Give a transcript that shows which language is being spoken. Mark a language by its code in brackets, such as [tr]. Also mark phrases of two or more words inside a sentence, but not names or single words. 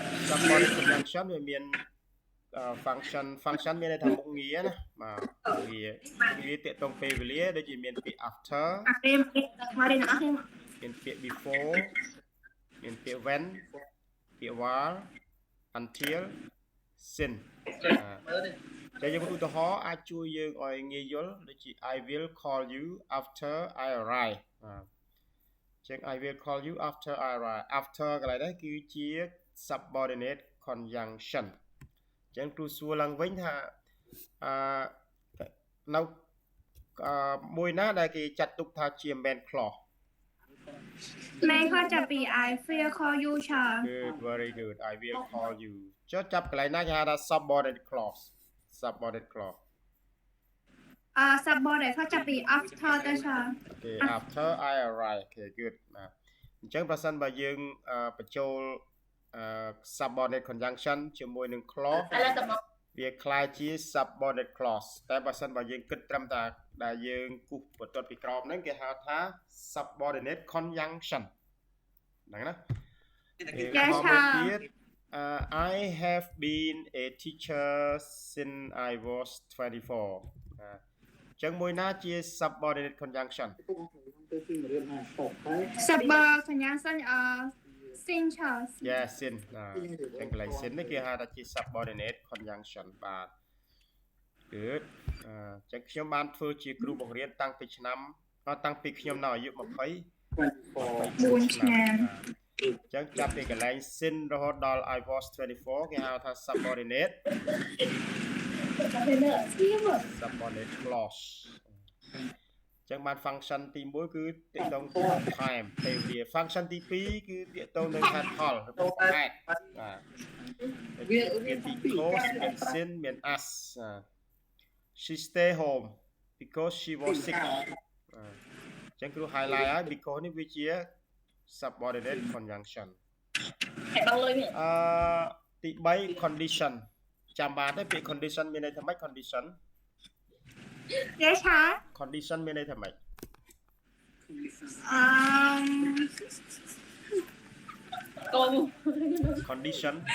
[en] subordinate conjunction [km] វាមាន function មានន័យថាមុខងារណាបាទវាតាក់ទងពេលវេលាដូចជាមានពាក្យ after មានពាក្យ before មានពាក្យ when ពាក្យ [en] while until since [km] តែយើងឧទាហ រណ៍អាចជួយយើងឲ្យងាយយល់ដូចជា [en] I will call you after I arrive [km] ចឹង [en] I will call you after I arrive [km] after កន្លែងនេះគឺជា [en] subordinate conjunction [km] ចឹងគ្រូសួរឡើងវិញថានៅមួយណាដែលគេចាត់ទុកថាជា [en] main clause main clause ចាប់ពី I will call you ចា Good very good I will call you [km] ចុះចាប់កន្លែងណាគេហៅថា [en] subordinate clause subordinate clause [km] subordinate เขาចាប់ពី after ទៅចា [en] Okay after I arrive Okay good [km] បាទអញ្ចឹងប្រសិនបើយើងបញ្ចូល [en] subordinate conjunction [km] ជាមួយនឹង clause វាคล้ายជា [en] subordinate clause [km] តែបើសិនបើយើងគិតត្រឹមតែដែលយើងគូសបន្ទាត់ពីក្រោមហ្នឹងគេហៅថា [en] subordinate conjunction [km] ហ្នឹងណា [en] I have been a teacher since I was 24 [km] ចឹងមួយណាជា [en] subordinate conjunction subordinate conjunction sin ចា [km] Yes sin ចឹងកន្លែង sin នេះគេហៅថាជា [en] subordinate conjunction [km] បាទគឺចឹងខ្ញុំបានធ្វើជាគ្រូបង្រៀនតាំងពីខ្ញុំនៅអាយុ 24ឆ្នាំចឹងចាប់ពីកន្លែង sin រហូតដល់ [en] I was 24 [km] គេហៅថា [en] subordinate clause [km] ចឹងបាន function ទី1គឺទាក់ទង time ពេលវេលា function ទី2គឺទាក់ទងនឹងហេតុផលឬក៏ហេតុបាទមាន because មាន sin មាន [en] as she stay home because she was sick [km] ចឹងគ្រូ highlight ហើយ because នេះវាជា [en] subordinate conjunction [km] ទី3 condition ចាំបានទេពាក្យ condition មានន័យថាម៉េច condition [en] Yes ហ៎ [km] condition មានន័យថាម៉េចcondition